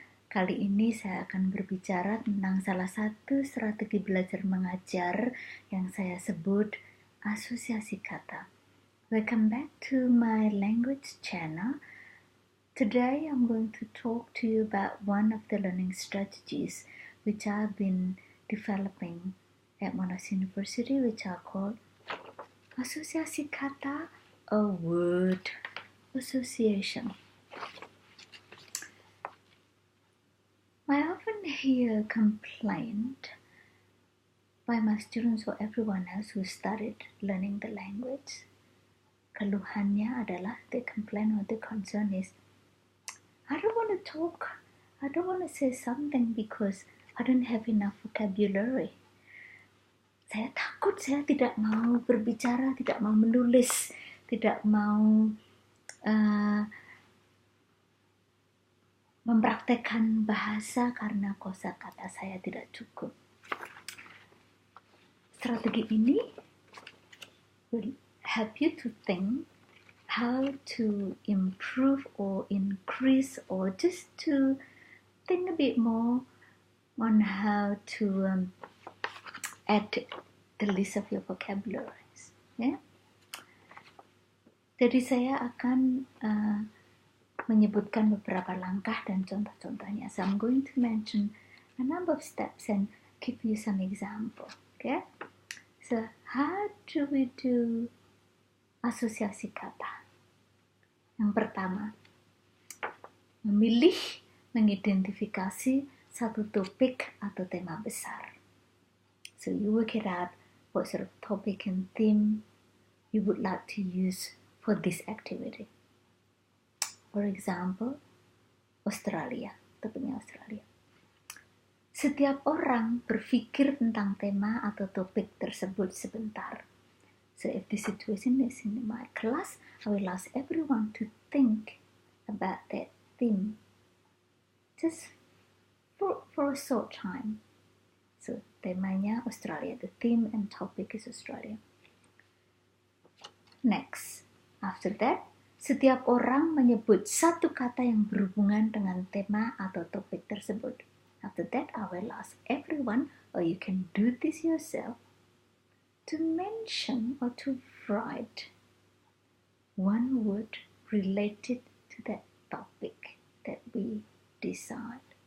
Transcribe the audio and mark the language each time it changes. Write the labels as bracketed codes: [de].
[id] Kali ini saya akan berbicara tentang salah satu strategi belajar mengajar yang saya sebut Asosiasi Kata. [en] Welcome back to my language channel. Today I'm going to talk to you about one of the learning strategies which I've been developing at Monash University, which are called Asosiasi Kata, a word association. I often hear complaint by my students or everyone else who started learning the language. [id] Keluhannya adalah [en] the complaint or the concern is, I don't want to talk, I don't want to say something because I don't have enough vocabulary. [id] Saya takut, saya tidak mau berbicara, tidak mau menulis, tidak mau mempraktekkan bahasa karena kosakata saya tidak cukup. Strategi ini [en] will help you to think how to improve or increase or just to think a bit more on how to add the list of your vocabularies. Yeah? [id] Jadi saya akan menyebutkan beberapa langkah dan contoh-contohnya. [en] So I'm going to mention a number of steps and give you some example. Okay? So how do we do asosiasi kata? [id] Yang pertama, memilih mengidentifikasi satu topik atau tema besar. [en] So you work it out what sort of topic and theme you would like to use for this activity. For example, Australia, [id] topiknya Australia. Setiap orang berpikir tentang tema atau topik tersebut sebentar. [en] So if the situation is in my class, I will ask everyone to think about that theme. Just for a short time. So [id] temanya Australia, [en] the theme and topic is Australia. Next, after that, [id] setiap orang menyebut satu kata yang berhubungan dengan tema atau topik tersebut. [en] After that, I will ask everyone, or you can do this yourself, to mention or to write one word related to that topic that we decide.